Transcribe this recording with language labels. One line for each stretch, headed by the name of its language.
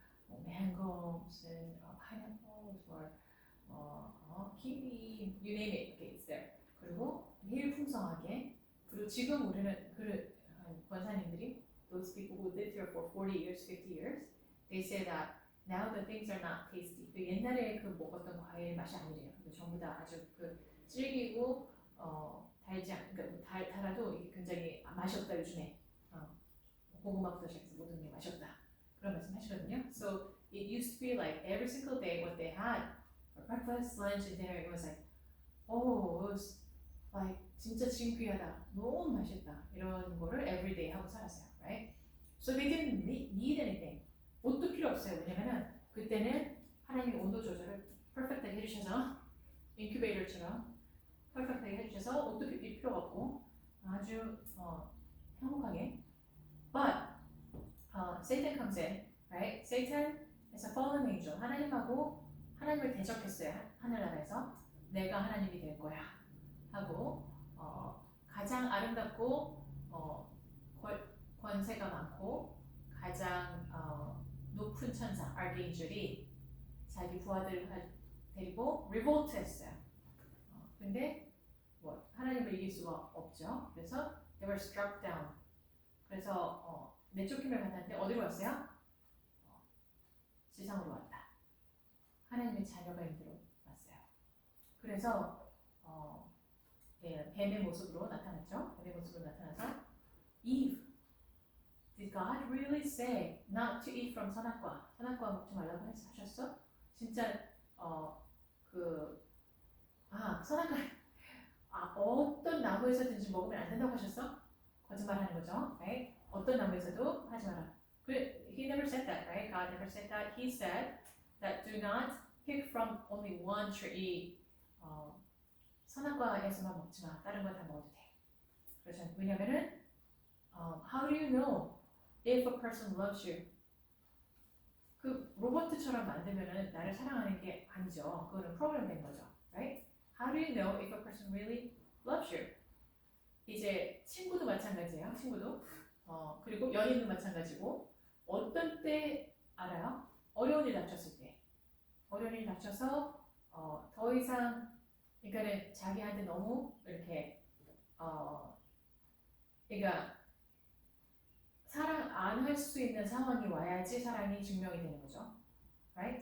Korean: 뭐
English: mangoes and pineapples or kiwi, you name it, okay, it's there.
Korean: 그리고 매일 풍성하게 그리고 지금 우리는 권사님들이
English: those people who lived here for 40 years, 50 years, they say that now the things are not tasty.
Korean: 그 옛날에 그 먹었던 과일 맛이 아니래요. 전부 다 아주 그 질기고 달지 않, 그러니까 달아도 이게 굉장히 맛이 없다 요즘에. 고구마부터 시작해서 모든 게 맛이 없다. 그런 말씀하시거든요.
English: So it used to be like every single day what they had for breakfast, lunch, and dinner. It was like, oh, it was like
Korean: 진짜 진귀하다, 너무 맛있다 이런 거를
English: every day
Korean: 하고 살았어요,
English: right? So they didn't need anything.
Korean: 옷도 필요 없어요. 왜냐면은 그때는 하나님이 온도 조절을 perfectly 해주셔서 인큐베이터처럼 perfectly 해주셔서 옷도 필요가 없고 아주 행복하게.
English: But Satan comes in, right? Satan is a fallen angel.
Korean: 하나님을 대적했어요. 하늘나라에서 내가 하나님이 될 거야 하고 가장 아름답고 권세가 많고 가장 높은 천사 아르케인젤이 자기 부하들을 데리고 리볼트했어요. 근데 뭐 하나님을 이길 수가 없죠. 그래서
English: they were struck down.
Korean: 그래서 내쫓김을 받았는데 어디로 왔어요? 지상으로 왔다. 하나님의 자녀가 인도로 왔어요. 그래서 뱀의 모습으로 나타났죠. 뱀의 모습으로 나타나서
English: Eve, did God really say not to eat from 선악과?
Korean: 선악과 먹지 말라고 하셨어? 진짜 선악과 어떤 나무에서든지 먹으면 안 된다고 하셨어? 거짓말하는 거죠,
English: right?
Korean: 어떤 나무에서도 하지 마라.
English: He never said that, right? God never said that. He said that do not pick from only one tree.
Korean: 선악과에서만 먹지 마. 다른 건 다 먹어도 돼. 그렇죠. 왜냐면은
English: how do you know if a person loves you?
Korean: 그 로봇처럼 만들면은 나를 사랑하는 게 아니죠. 그거는 프로그램 된 거죠,
English: right? How do you know if a person really loves you?
Korean: 이제 친구도 마찬가지예요. 친구도 그리고 연인도 마찬가지고 어떤 때 알아요? 어려운 일 닥쳤을 때. 어려운 일 닥쳐서 더 이상 그러니까는 자기한테 너무 이렇게 그러니까 사랑 안 할 수 있는 상황이 와야지 사랑이 증명이 되는 거죠.
English: Right?